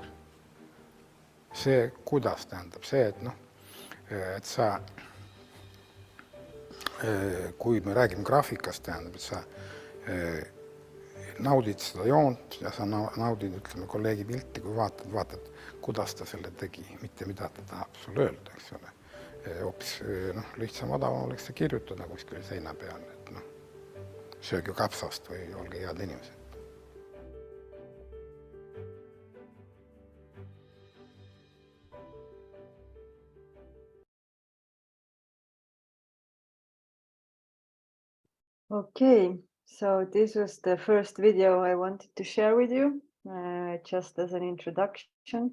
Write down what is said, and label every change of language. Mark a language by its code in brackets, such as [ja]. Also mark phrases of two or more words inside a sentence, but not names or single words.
[et] See, kuidas tähendab see, et sa, kui me räägime graafikast, tähendab, et sa naudid seda joont ja sa naudid, ütleme, kolleegi pilti, kui vaatad, kuidas ta selle tegi, mitte mida ta tahab sulle öelda, eks ole. Hoopis lihtsam odavam oleks see kirjutada kuskil seina peal, et sööge kapsast või olge head inimesed. [en] Okay, so this was the first video I wanted to share with you, just as an introduction.